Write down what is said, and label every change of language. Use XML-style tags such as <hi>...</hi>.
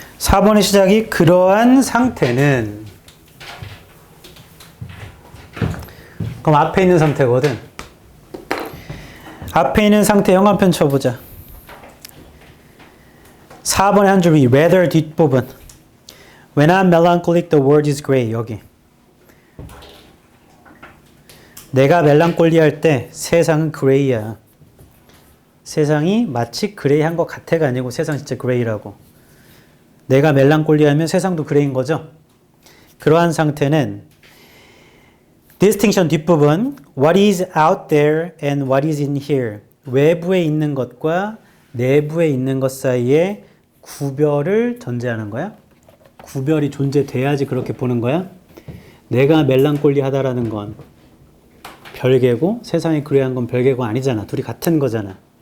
<ko>4번의 시작이 그러한 상태는, 그럼 앞에 있는 상태거든. 앞에 있는 상태 형광펜 쳐보자. 4번의 한 줄 위 rather 뒷부분.</ko> <en>When I'm melancholic, the world is gray.</en> <ko>여기. 내가 멜랑콜리할 때 세상은 그레이야. 세상이 마치 그레이한 것 같아가 아니고 세상 진짜 그레이라고. 내가 멜랑콜리하면 세상도 그레이인 거죠. 그러한 상태는 distinction 뒷부분</ko> <en>what is out there and what is in here.</en> <ko>외부에 있는 것과 내부에 있는 것 사이에 구별을 전제하는 거야. 구별이 존재돼야지 그렇게 보는 거야. 내가 멜랑콜리하다라는 건 별개고 세상이 그레이한 건 별개고 아니잖아. 둘이 같은 거잖아.</ko>